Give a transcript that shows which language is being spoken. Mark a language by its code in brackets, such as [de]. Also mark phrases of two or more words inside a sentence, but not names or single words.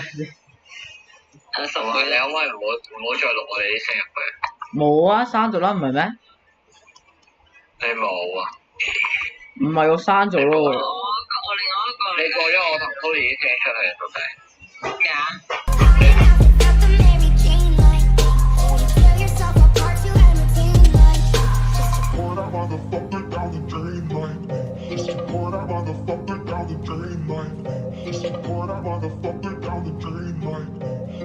[yue] 10 倍你可唔可以唔好再錄我哋啲聲入去？冇啊，刪咗啦，唔係咩？你冇啊？唔係我刪咗咯。我另外一個。你過咗我同 Tony 啲聲出去到底？咩啊？ [en] Pour that motherfucker down the drain like me. Just pour that motherfucker down the drain like me. Just pour that motherfucker down the drain like me.